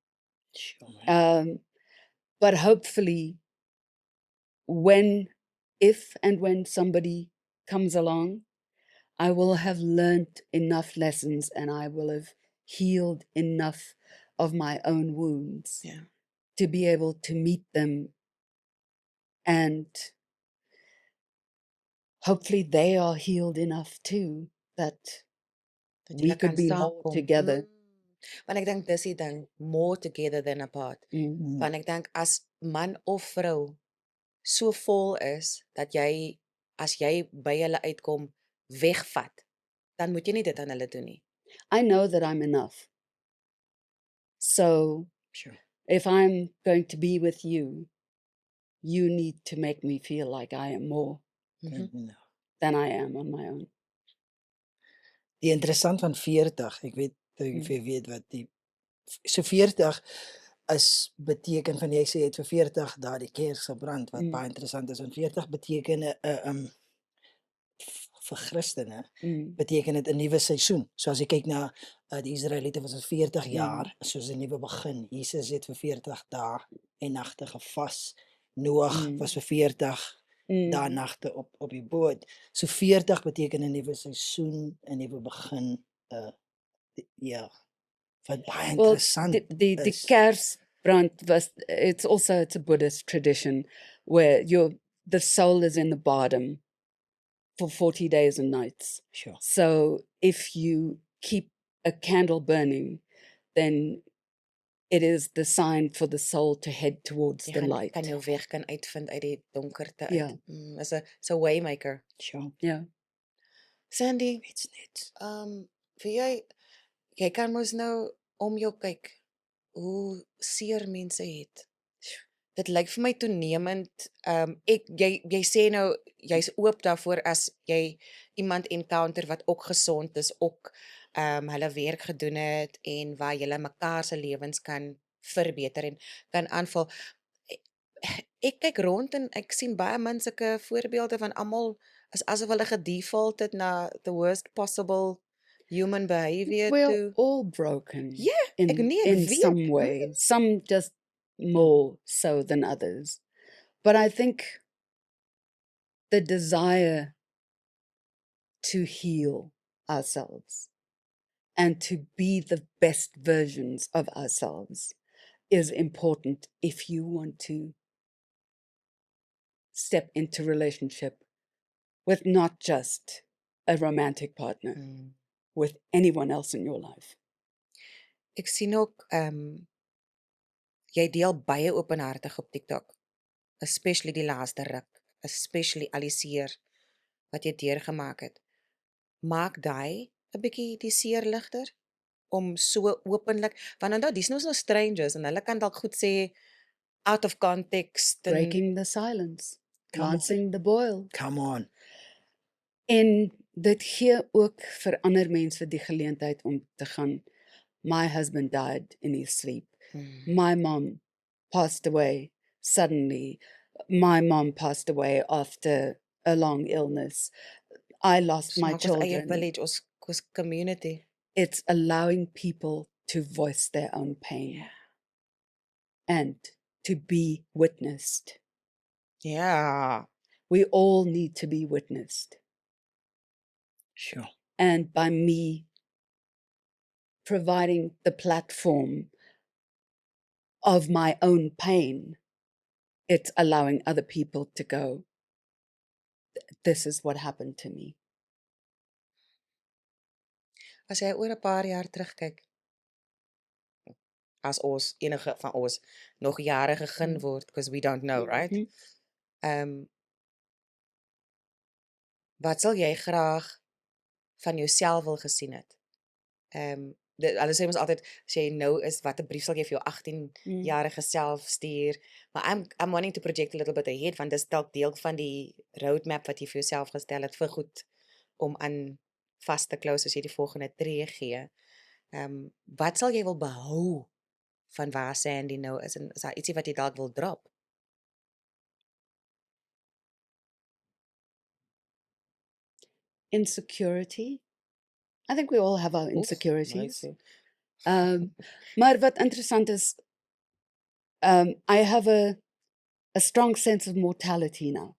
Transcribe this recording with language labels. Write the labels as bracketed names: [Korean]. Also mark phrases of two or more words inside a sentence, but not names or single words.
[English] But hopefully, if and when somebody comes along, I will have learned enough lessons and I will have healed enough of my own wounds to be able to meet them, and hopefully they are healed enough too that we could be more together. [Afrikaans] Want ek dink dis die ding, [English] more together than apart. [Afrikaans] Want ek dink as man of vrou so vol is dat jy, as jy by hulle uitkom, wegvat, dan moet jy nie dit aan hulle doen nie. [English] I know that I'm enough. So if I'm going to be with you, you need to make me feel like I am more than I am on my own. [Afrikaans] Die interessant van 40, ek weet of jy weet wat die so 40 is beteken van, jy sê jy het vir 40 daai kers gebrand, wat baie interessant is. En 40 beteken vir Christene beteken dit 'n nuwe seisoen. So as jy kyk na Die Israeliete was het 40 jaar, soos 'n nuwe begin. Jesus het vir 40 dae en nagte gevas. Noag was vir 40 dae en nagte op die boot. So 40 beteken 'n nuwe seisoen, 'n nuwe begin. Ja, wat baie [English] Well, [Afrikaans] interessant [English] the [Afrikaans] is. [English] Kersbrand it's a Buddhist tradition where the soul is in the bottom for 40 days and nights. Sure. So if you keep a candle burning, then it is the sign for the soul to head towards [Afrikaans] Jy [English] the [Afrikaans] kan [English] light. [Afrikaans] kan jou weg kan uitvind uit die donkerte Ja. uit. Is 'n waymaker. [English] Sure. Yeah. Sandy, [Afrikaans] It's net. vir jy kan mos nou om jou kyk hoe seer mense het. Dit lyk vir my toenemend. Jy sê nou jy's oop daarvoor as jy iemand encounter wat ook gesond is, ook hulle werk gedoen het en waar julle mekaar se lewens kan verbeter en kan aanvul. Ek kyk rond en ek sien baie min sulke voorbeelde van almal is asof hulle gedefault het na [English] the worst possible human behavior We're to all broken. Yeah, in [Afrikaans] ek nee, [English] in [Afrikaans] weet. [English] some way. Some just more so than others. But I think the desire to heal ourselves and to be the best versions of ourselves is important if you want to step into relationship with not just a romantic partner, with anyone else in your life. [Afrikaans] Ek sien ook jy deel baie openhartig op TikTok, especially die laaste ruk, especially al die seer wat jy deurgemaak het. Maak daai 'n bietjie die seer ligter om so openlik, want onthou dis nou strangers en hulle kan dalk goed sê [English] out of context [Afrikaans] en [English] Breaking the silence, Come on. lancing the boil. Come on. [Afrikaans] En dit gee ook vir ander mense die geleentheid om te gaan. [English] My husband died in his sleep. My mom passed away suddenly. My mom passed away after a long illness. I lost my [Afrikaans] maak ons eie [English] children. [Afrikaans] village, ons community. [English] It's allowing people to voice their own pain and to be witnessed. [Afrikaans] Ja. [English] We all need to be witnessed. Sure. And by me providing the platform of my own pain, it's allowing other people to go, this is what happened to me. [Afrikaans] As jy oor 'n paar jaar terugkyk, as ons enige van ons nog jare gegeen word, [English] because we don't know, right? [Afrikaans] Wat sal jy graag van jouself wil gesien het? Hulle sê ons altyd, as jy nou is, watter brief sal jy vir jou 18-jarige self stuur? [English] Maar I'm wanting to project a little bit ahead, [Afrikaans] want dis dalk deel van die roadmap wat jy vir jouself gestel het vir goed om aan vas te klou as jy die volgende tree gee. Wat sal jy wil behou van waar Sandy nou is, en is daar ietsie wat jy dalk wil drop? [English] Insecurity. I think we all have our insecurities. Nice. [Afrikaans] Maar wat interessant is, [English] I have a strong sense of mortality now.